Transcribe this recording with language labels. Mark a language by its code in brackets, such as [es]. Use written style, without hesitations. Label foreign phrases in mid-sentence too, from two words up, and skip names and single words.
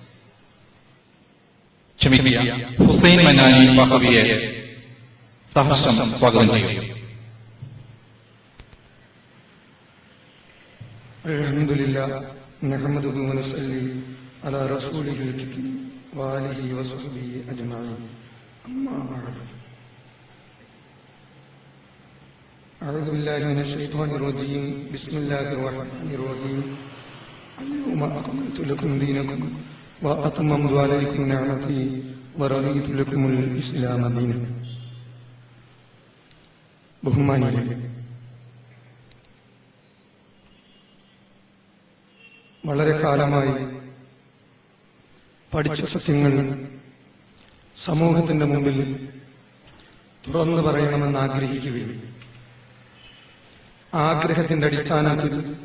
[ml] ഹുസൈൻ മനാനി ബാഫിയെ സഹർഷം സ്വാഗതം ചെയ്യും. [ar] الحمد لله نحمده ونصلي على رسوله الكريم وآله وصحبه أجمعين. أما بعد. أعوذ بالله من الشيطان الرجيم. بسم الله الرحمن الرحيم. اليوم أكملت لكم دينكم وأتممت عليكم نعمتي ورضيت لكم الإسلام دينا. [ml] ബഹുമാനികളെ, വളരെ കാലമായി പഠിച്ച സത്യങ്ങൾ സമൂഹത്തിന്റെ മുമ്പിൽ തുറന്നു പറയണമെന്ന് ആഗ്രഹിക്കുകയും ആഗ്രഹത്തിന്റെ അടിസ്ഥാനത്തിൽ